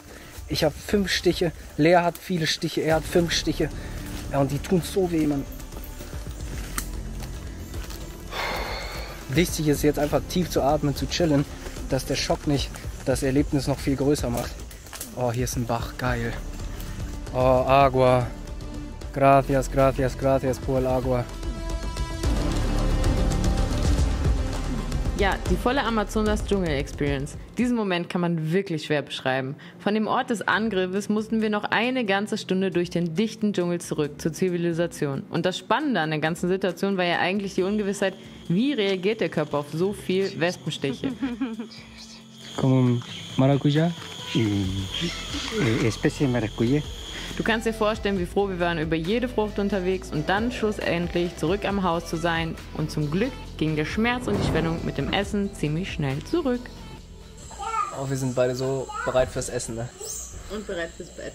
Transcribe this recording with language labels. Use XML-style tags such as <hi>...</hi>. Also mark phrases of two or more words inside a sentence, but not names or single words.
<de>Ich habe 5 Stiche, Lea hat viele Stiche, er hat 5 Stiche. Ja, und die tun so weh, Mann. Wichtig ist jetzt einfach tief zu atmen, zu chillen, dass der Schock nicht das Erlebnis noch viel größer macht. Oh, hier ist ein Bach, geil.</de> <es>Oh, Agua. Gracias por el agua.</es> <de>Ja, die volle Amazonas-Dschungel-Experience. Diesen Moment kann man wirklich schwer beschreiben. Von dem Ort des Angriffes mussten wir noch eine ganze Stunde durch den dichten Dschungel zurück zur Zivilisation. Und das Spannende an der ganzen Situation war ja eigentlich die Ungewissheit, wie reagiert der Körper auf so viel Wespenstiche?</de> <es>Como Maracuja? Especie de Maracuja.</es> <de>Du kannst dir vorstellen, wie froh wir waren über jede Frucht unterwegs und dann schlussendlich zurück am Haus zu sein. Und zum Glück ging der Schmerz und die Schwellung mit dem Essen ziemlich schnell zurück. Oh, wir sind beide so bereit fürs Essen, ne? Und bereit fürs Bett.</de>